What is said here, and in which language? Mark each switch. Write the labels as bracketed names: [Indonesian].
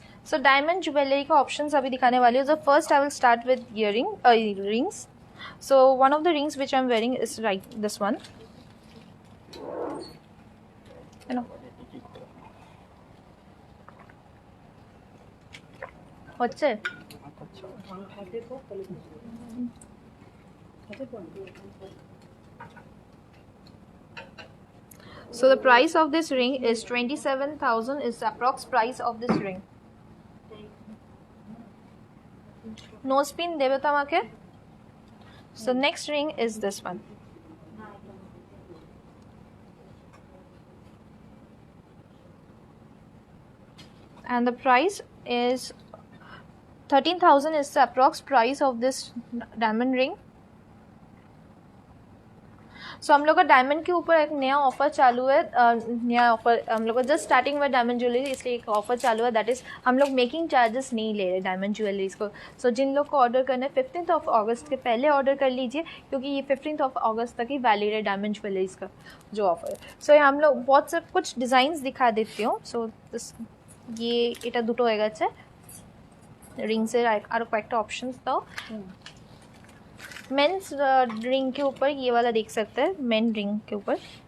[Hindi] So diamond jewelry का options अभी दिखाने वाली हूँ. [English] So first I will start with rings. So one of the rings which I'm wearing is this one. You know. [Bangla] হচ্ছে হাতে কো হাতে কো [English] So the price of this ring is 27,000 is the approx price of this ring. [Bangla] Nose pin দেবে তো আমাকে? [English] So next ring is this one. And the price is 13,000 is the approx price of this diamond ring. [Hindi] सो हम लोग का diamond के ऊपर एक नया ऑफर चालू है, नया ऑफर हम लोग का जस्ट स्टार्टिंग में डायमंड ज्वेलरी, इसलिए एक ऑफर चालू है, दैट इज़ हम लोग मेकिंग चार्जेस नहीं ले रहे डायमंड ज्वेलरीज को. सो जिन लोग को ऑर्डर करना है 15th ऑफ अगस्त के पहले ऑर्डर कर लीजिए, क्योंकि ये 15th ऑफ अगस्त तक ही वैलिड है डायमंड ज्वेलरीज का जो ऑफर है. सो हम लोग बहुत से कुछ डिज़ाइंस दिखा देती हूँ. सो ये [Bangla] এটা দুটো হয়ে গেছে রিংসের, আরও কয়েকটা অপশনস দাও. [Hindi] मेंस रिंग के ऊपर ये वाला देख सकते हैं, मेन रिंग के ऊपर